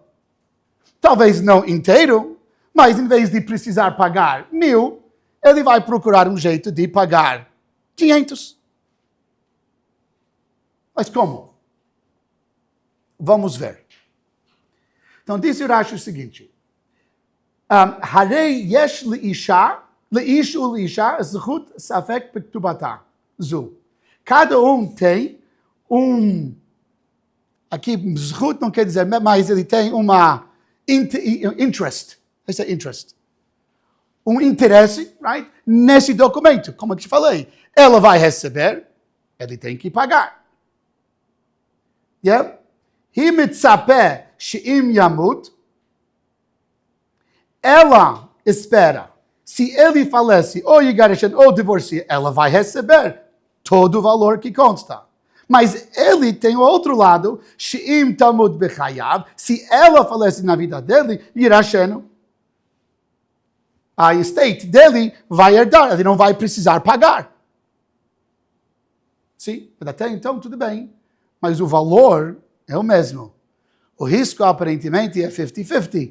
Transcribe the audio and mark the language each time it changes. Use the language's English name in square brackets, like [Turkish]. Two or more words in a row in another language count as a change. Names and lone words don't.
[Portuguese] Talvez não inteiro, mas em vez de precisar pagar 1.000, ele vai procurar um jeito de pagar 500. Mas como? Vamos ver. Então, disse o Rashi o seguinte. [Hebrew] הרי יש לאשה, לאיש ולאשה, זכות ספק בכתובתה. Zu. [Portuguese] Cada tem aqui, zechut não quer dizer, mas ele tem uma interest. Esse é interest. Um interesse, right? Nesse documento. Como eu te falei. Ela vai receber, ele tem que pagar. [Hebrew] Yeah? היא מצפה שאם ימות. [Portuguese] Ela espera. Se ele falece, ou yigareshen, ou divorcie, ela vai receber todo o valor que consta. Mas ele tem o outro lado, [Hebrew] שאם תמות בחייו. [Portuguese] Se ela falece na vida dele, yirashenu. A estate dele vai herdar, ele não vai precisar pagar. Sim, até então tudo bem. Mas o valor é o mesmo. O risco aparentemente é 50-50.